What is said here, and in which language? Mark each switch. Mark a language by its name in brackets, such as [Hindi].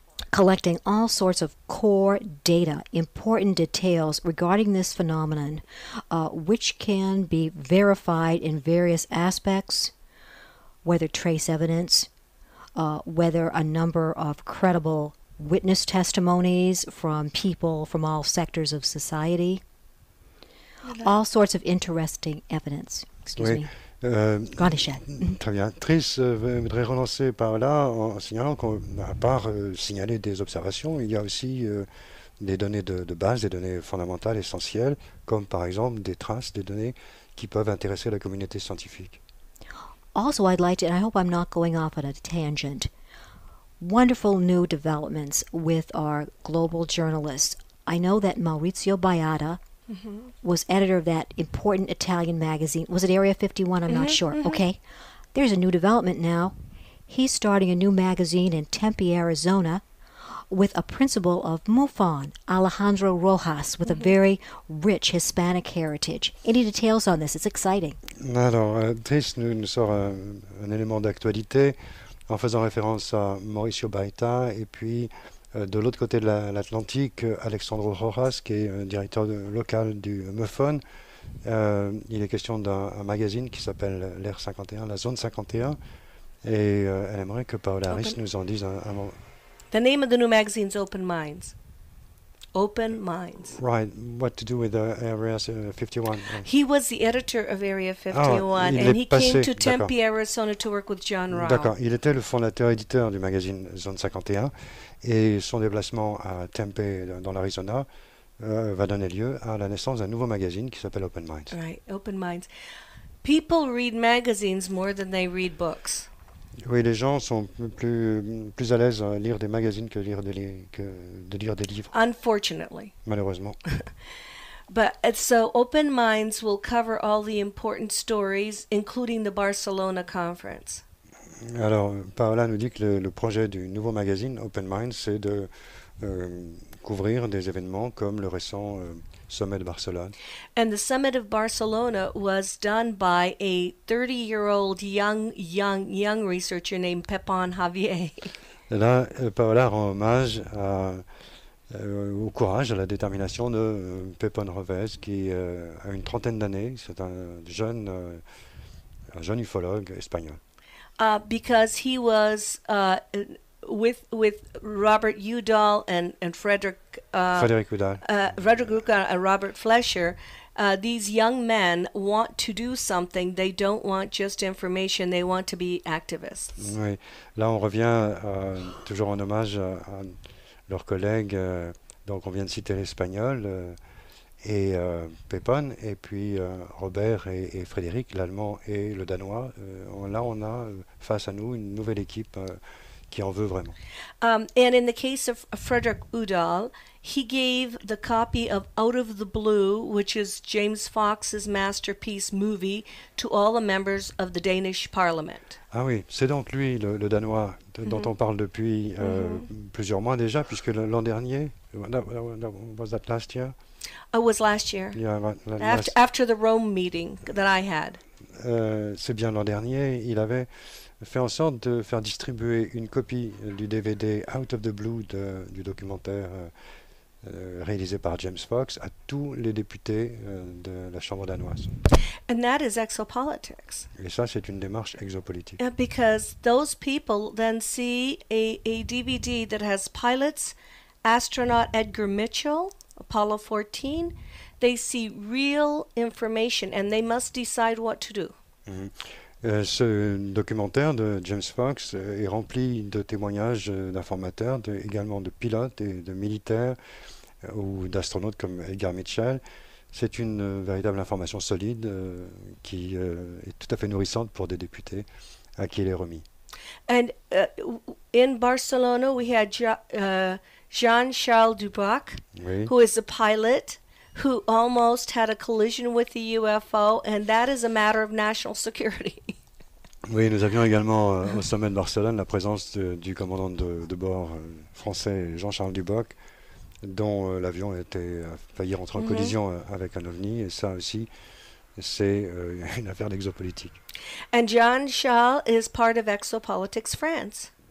[English] collecting all sorts of core data, important details regarding this phenomenon, which can be verified in various aspects, whether trace evidence, whether a number of credible witness testimonies from people from all sectors of society, all sorts of interesting evidence. Excuse [French] Oui. [English] me. Go on, Ishad. [French] Très bien. Trish voudrait relancer par là en signalant qu'à part signaler des observations, il y a aussi des données de base, des données fondamentales, essentielles, comme par exemple des traces, des données qui peuvent intéresser la communauté scientifique. [English] Also, I'd like to, and I hope I'm not going off on a tangent, wonderful new developments with our global journalists. I know that Maurizio Baiada was editor of that important Italian magazine. Was it Area 51? I'm not sure. Okay. There's a new development now. He's starting a new magazine in Tempe, Arizona, with a principal of MUFON, Alejandro Rojas, with a very rich Hispanic heritage. Any details on this? It's exciting. [French] Alors, Trish nous sort un élément d'actualité en faisant référence à Mauricio Baita et puis de l'autre côté de l'Atlantique, Alexandro Rojas, qui est directeur local du MUFON. Il est question d'un magazine qui s'appelle l'Air 51, la Zone 51, et elle aimerait que Paola Harris nous en dise un mot. [English] The name of the new magazine is Open Minds. Open Minds. Right, what to do with Area 51? He was the editor of Area 51, [French] il [English] and [French] est [English] he [French] passé, [English] came to [French] d'accord. [English] Tempe, Arizona to work with John Rao. [French] D'accord, il était le fondateur-éditeur du magazine Zone 51, et son déplacement à Tempe, dans l'Arizona, va donner lieu à la naissance d'un nouveau magazine qui s'appelle Open Minds. [English] Right, Open Minds. People read magazines more than they read books. [French] Oui, les gens sont plus à l'aise à lire des magazines que de lire des livres, [English] Unfortunately. [French] malheureusement. [English] But so Open Minds will cover all the important stories, including the Barcelona conference. [French] Alors, Paola nous dit que le projet du nouveau magazine Open Minds, c'est de couvrir des événements comme le récent sommet de Barcelone. [English] And the summit of Barcelona was done by a 30-year-old young researcher named Pepon Javier. [French] Et là, Paola rend hommage au courage, à la détermination de Pepon Rovez, qui a une trentaine d'années. C'est un jeune ufologue espagnol. [English] Because he was with Robert Udall and Frederick Udall. Frederick Udall and Robert Flesher. These young men want to do something. They don't want just information. They want to be activists. [French] Oui. Là, on revient toujours en hommage à leurs collègues. Donc, on vient de citer l'espagnol. et Pépon, et puis Robert et Frédéric, l'allemand et le danois. Là, on a face à nous une nouvelle équipe qui en veut vraiment. [English] And in the case of Frederick Udall, he gave the copy of Out of the Blue, which is James Fox's masterpiece movie, to all the members of the Danish Parliament. [French] Ah oui, c'est donc lui, le Danois, dont on parle depuis plusieurs mois déjà, puisque l'an dernier, [English] was that last year? It was last year, Yeah, last- after the Rome meeting that I had. [French] c'est bien l'an dernier, il avait fait en sorte de faire distribuer une copie du DVD Out of the Blue du documentaire réalisé par James Fox à tous les députés de la Chambre danoise. [English] And that is exopolitics. [French] Et ça, c'est une démarche exopolitique. [English] Because those people then see a DVD that has pilots, astronaut Edgar Mitchell, Apollo 14. They see real information and they must decide what to do. [French] Ce documentaire de James Fox est rempli de témoignages d'informateurs, également de pilotes et de militaires ou d'astronautes comme Edgar Mitchell. C'est une véritable information solide qui est tout à fait nourrissante pour des députés à qui elle est remise. [English] And in Barcelona, we had Jean-Charles Duboc, [French] Oui. [English] who is a pilot who almost had a collision with the UFO, and that is a matter of national security. [French] Oui, nous avions également au sommet de Barcelone la présence du commandant de bord français Jean-Charles Duboc, dont l'avion a failli rentrer en collision avec un ovni, et ça aussi, c'est une affaire d'exopolitique. [English] And Jean-Charles is part of Exopolitics France.